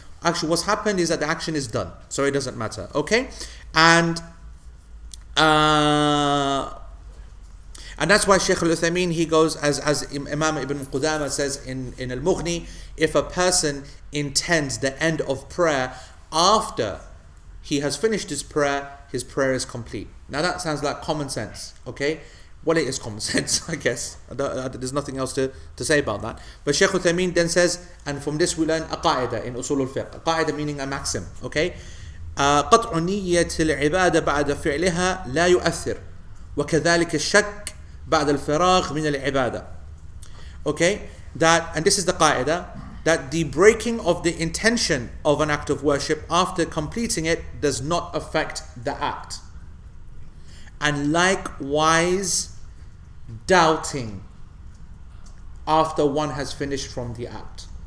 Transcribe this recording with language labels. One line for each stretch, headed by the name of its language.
English: Actually, what's happened is that the action is done, so it doesn't matter. Okay, and that's why Shaykh al-Uthaymeen, he goes, as Imam Ibn Qudama says in Al-Mughni, if a person intends the end of prayer after he has finished his prayer is complete. Now that sounds like common sense, okay? Well, it is common sense, I guess. There's nothing else to say about that. But Shaykh al-Uthaymeen then says, and from this we learn a qaida in usul al-fiqh. A qaida meaning a maxim, okay?
Arabic: قطع نية العبادة بعد فعلها لا يؤثر وكذلك الشك بعد الفراغ من العبادة.
English: Okay, and this is the qaida, that the breaking of the intention of an act of worship after completing it does not affect the act. And likewise, doubting after one has finished from the act.